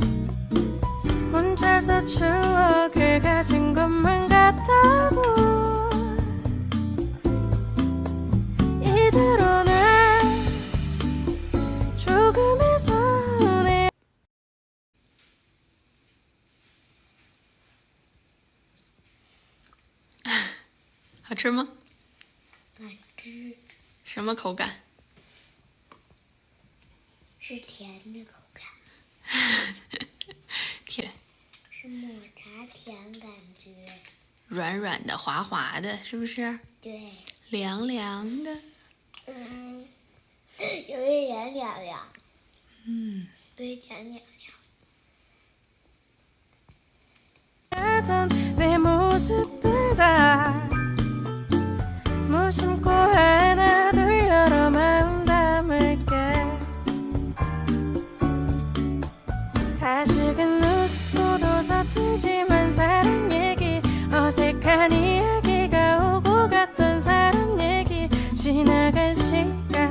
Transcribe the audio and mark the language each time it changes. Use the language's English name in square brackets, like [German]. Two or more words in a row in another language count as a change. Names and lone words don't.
[Korean] 혼자서 추억을 가진 것만 같아도 이대로는 조금의 손에 [Chinese] 好吃吗？好吃，什么口感？是甜的口感，甜，是抹茶甜感觉。软软的、滑滑的，是不是？对，凉凉的。有一点凉凉，有一点凉凉。 [Korean] 하던 내 모습들 다 무심코 하나 둘 여러 마음 담을게 아직은 우습고도 서툴지만 사랑 얘기 어색한 이야기가 오고 갔던 사람 얘기 지나간 시간